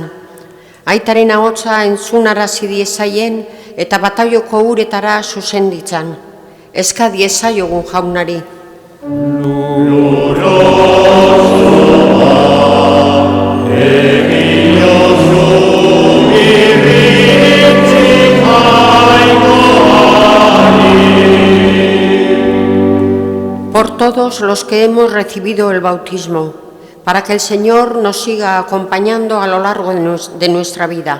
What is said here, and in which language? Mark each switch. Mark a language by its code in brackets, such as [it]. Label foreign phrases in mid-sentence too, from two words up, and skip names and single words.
[eu] Aitaren ahotsa entzunarazi diezaien eta bataioko uretara zuzen ditzan. Eska diezaiogun Jaunari. [es] Por todos los que hemos recibido el bautismo, para que el Señor nos siga acompañando a lo largo de nuestra vida.